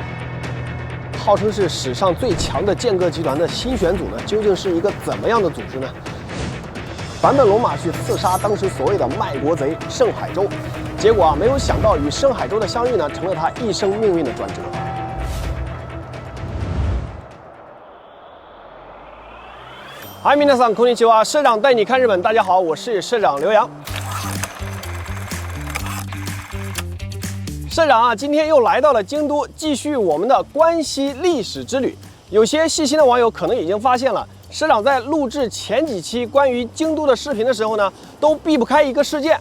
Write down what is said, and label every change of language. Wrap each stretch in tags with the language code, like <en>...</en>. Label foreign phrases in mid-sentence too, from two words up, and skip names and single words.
<zh>号称是史上最强的剑阁集团的新选组呢，究竟是一个怎么样的组织呢？坂本龙马去刺杀当时所谓的卖国贼盛海舟，结果没有想到与盛海舟的相遇呢，成了他一生命运的转折。嗨，</zh> <ja>皆さんこんにちは，</ja> <zh>社长带你看日本。大家好，我是社长刘洋。社长啊，今天又来到了京都，继续我们的关西历史之旅。有些细心的网友可能已经发现了，社长在录制前几期关于京都的视频的时候呢，都避不开一个事件。</zh>